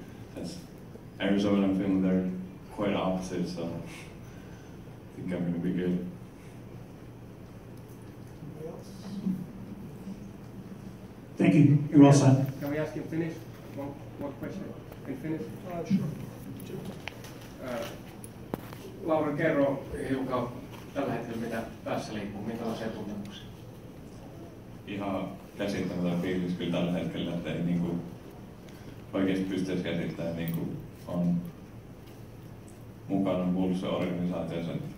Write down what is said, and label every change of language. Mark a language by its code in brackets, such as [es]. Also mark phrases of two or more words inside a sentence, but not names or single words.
[en] So That's Arizona and Finland, they're quite opposite, so I think I'm going to be good. Anybody else? Thank you. You're all set. Can we ask in Finnish? One question in Finnish? Sure. [fi] Laura, kerro hiukan tällä hetkellä, mitä päässä liikkuu, minkälaisia tuntemuksia? Ihan käsittämätön fiilis kyllä tällä hetkellä, että ei niinku oikeasti pystyisi käsittämään, niinku on mukana Bulls-organisaatiossa.